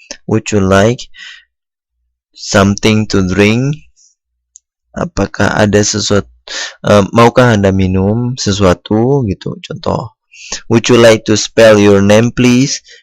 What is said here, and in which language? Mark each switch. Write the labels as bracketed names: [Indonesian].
[English] Would you like something to drink? [Indonesian] Apakah ada sesuatu, maukah Anda minum sesuatu gitu, contoh. [English] Would you like to spell your name please?